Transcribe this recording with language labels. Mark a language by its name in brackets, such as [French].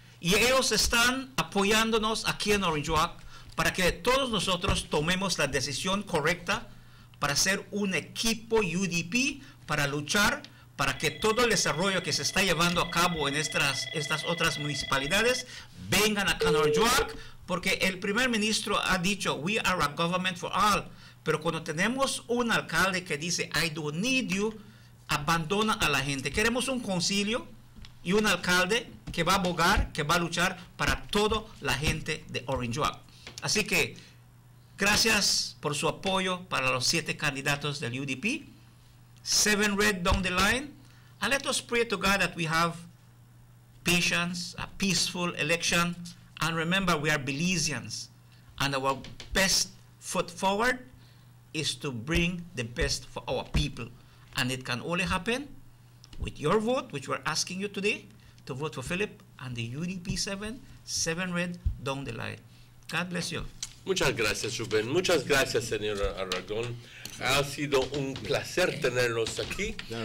[Spanish] Y ellos están apoyándonos aquí en Orange Walk para que todos nosotros tomemos la decisión correcta para ser un equipo UDP, para luchar para que todo el desarrollo que se está llevando a cabo en estas otras municipalidades vengan acá en Orange Walk, porque el primer ministro ha dicho, [English] we are a government for all, [Spanish] pero cuando tenemos un alcalde que dice, [English] I don't need you, [Spanish] abandona a la gente. Queremos un concilio y un alcalde que va a abogar, que va a luchar para toda la gente de Orange Walk. Así que, gracias por su apoyo para los 7 candidatos del UDP. [English] 7 red down the line, and let us pray to God that we have patience, a peaceful election, and remember we are Belizeans, and our best foot forward is to bring the best for our people, and it can only happen with your vote, which we're asking you today, to vote for Philip and the UDP 7 red down the line. God bless you. [Spanish] Muchas gracias, Rubén. Muchas gracias, señor Aragón. Ha sido un placer tenerlos aquí.